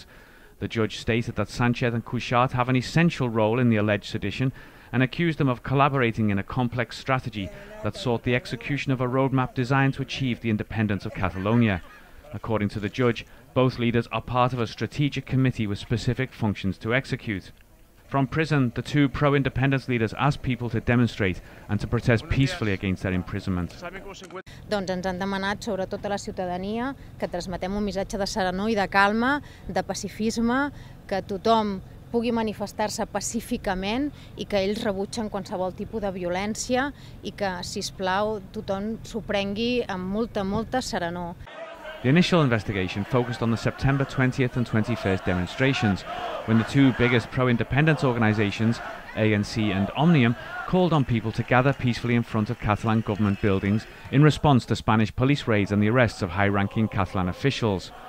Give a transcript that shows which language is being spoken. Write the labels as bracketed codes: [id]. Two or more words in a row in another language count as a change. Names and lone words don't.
[en] The judge stated that Sànchez and Cuixart have an essential role in the alleged sedition and accused them of collaborating in a complex strategy that sought the execution of a roadmap designed to achieve the independence of Catalonia. According to the judge, both leaders are part of a strategic committee with specific functions to execute. From prison, the 2 pro-independence leaders asked people to demonstrate and to protest peacefully against their imprisonment. [ca] Doncs ens han demanat, sobretot a la ciutadania, que transmetem un missatge de serenor i de calma, de pacifisme, que tothom pugui manifestar-se pacíficament i que ells rebutgen qualsevol tipus de violència i que, sisplau, tothom s'ho prengui amb molta serenor. [en] The initial investigation focused on the September 20th and 21st demonstrations, when the 2 biggest pro-independence organisations, ANC and Òmnium, called on people to gather peacefully in front of Catalan government buildings in response to Spanish police raids and the arrests of high-ranking Catalan officials.